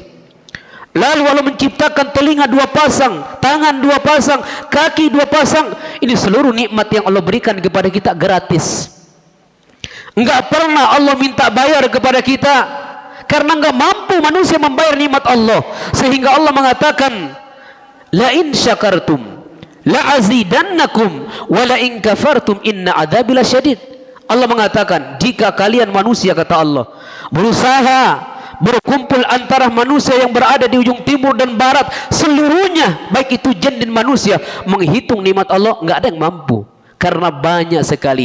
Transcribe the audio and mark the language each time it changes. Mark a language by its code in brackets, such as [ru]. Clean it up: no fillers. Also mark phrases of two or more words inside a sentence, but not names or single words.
[id] Lalu Allah menciptakan telinga dua pasang, tangan dua pasang, kaki dua pasang. Ini seluruh nikmat yang Allah berikan kepada kita gratis. Enggak pernah Allah minta bayar kepada kita, karena enggak mampu manusia membayar nikmat Allah. Sehingga Allah mengatakan, [ar] لئن شكرتم لأزيدنكم ولئن كفرتم إن عذابي لشديد. [id] Allah mengatakan, jika kalian manusia, kata Allah, berusaha berkumpul antara manusia yang berada di ujung timur dan barat, seluruhnya baik itu jin dan manusia, menghitung nikmat Allah, enggak ada yang mampu, karena banyak sekali.